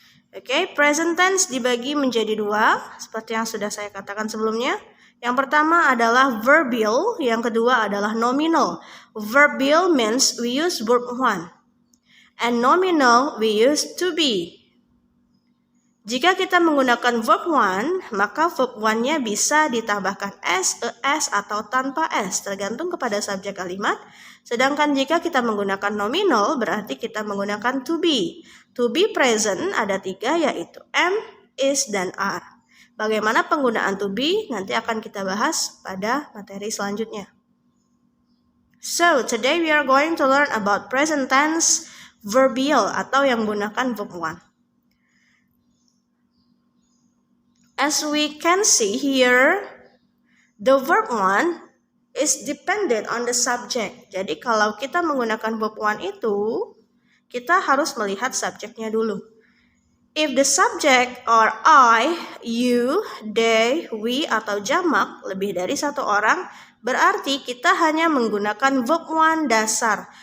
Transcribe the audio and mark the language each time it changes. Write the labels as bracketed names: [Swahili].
[Indonesian] Oke, present tense dibagi menjadi 2 seperti yang sudah saya katakan sebelumnya. Yang pertama adalah verbial, yang kedua adalah nominal. [English] Verbial means we use verb 1. And nominal we use to be. [Indonesian] Jika kita menggunakan verb 1, maka verb 1-nya bisa ditambahkan s, es, atau tanpa s, tergantung kepada subjek kalimat. Sedangkan jika kita menggunakan nominal, berarti kita menggunakan to be. To be present ada 3, yaitu am, is, dan are. Bagaimana penggunaan to be nanti akan kita bahas pada materi selanjutnya. [English] So, today we are going to learn about present tense verbial [Indonesian] atau yang menggunakan verb 1. [English] As we can see here, the verb 1 is dependent on the subject. [Indonesian] Jadi kalau kita menggunakan verb 1 itu, kita harus melihat subjeknya dulu. [English] If the subject are I, you, they, we, [Indonesian] atau jamak lebih dari 1 orang, berarti kita hanya menggunakan verb 1 dasar.